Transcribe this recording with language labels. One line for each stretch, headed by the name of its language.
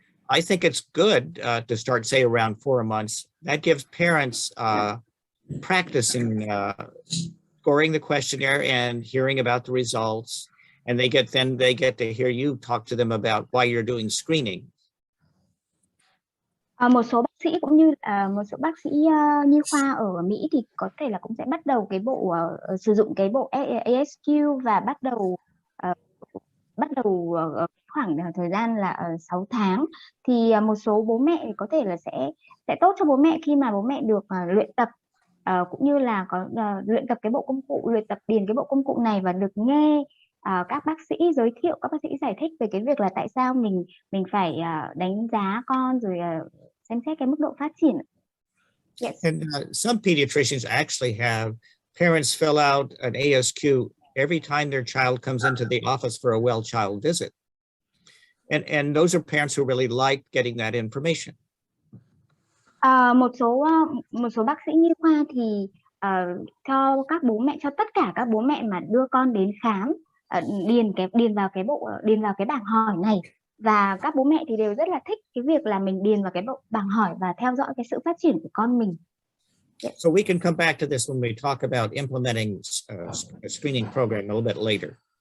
English: I think it's good to start, say, around 4 months. That gives parents practice in scoring the questionnaire and hearing about the results. And they get to hear you talk to them about why you're doing screening.
Vietnamese: Một số bác sĩ cũng như một số bác sĩ nhi khoa ở Mỹ thì có thể là cũng sẽ bắt đầu cái bộ sử dụng cái bộ AsQ và bắt đầu khoảng thời gian là 6 tháng. Thì một số bố mẹ có thể là sẽ tốt cho bố mẹ khi mà bố mẹ được luyện tập cũng như là có luyện tập cái bộ công cụ, luyện tập điền cái bộ công cụ này và được nghe các bác sĩ giới thiệu, các bác sĩ giải thích về cái việc là tại sao mình phải đánh giá con rồi xem xét cái mức độ phát triển.
English: Yes. And some pediatricians actually have parents fill out an AsQ every time their child comes into the office for a well child visit. And those are parents who really like getting that information.
Vietnamese: Một số bác sĩ nhi khoa thì cho tất cả các bố mẹ mà đưa con đến khám điền vào cái bảng hỏi này, và các bố mẹ thì đều rất là thích cái việc là mình điền vào cái bộ bảng hỏi và theo dõi cái sự phát triển của con mình.
English: Yes. So we can come back to this when we talk about implementing a screening program a little bit later.